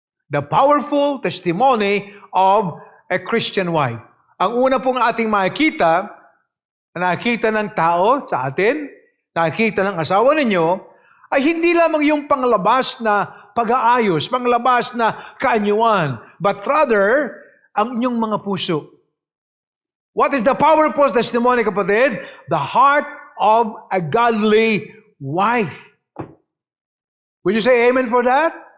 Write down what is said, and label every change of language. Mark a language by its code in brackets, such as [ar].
[en] The powerful testimony of a Christian wife. [tl] Ang una pong ating makikita, nakikita ng tao sa atin, nakikita ng asawa ninyo, ay hindi lamang yung panglabas na pag-aayos, panglabas na kaanyuan, [en] but rather, [tl] ang inyong mga puso. [en] What is the powerful testimony, kapatid? The heart of a godly wife. Will you say amen for that?